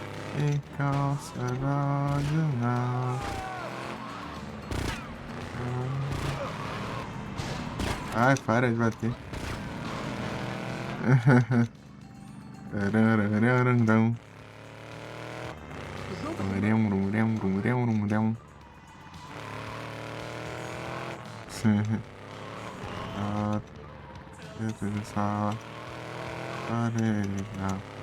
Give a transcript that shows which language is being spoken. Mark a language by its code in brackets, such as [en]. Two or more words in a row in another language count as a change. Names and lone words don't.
[en] Because I love you now. [pt] Ai, para de bater. Tarararararão. Rumurão, rumurão, rumurão, rumurão. Só areia.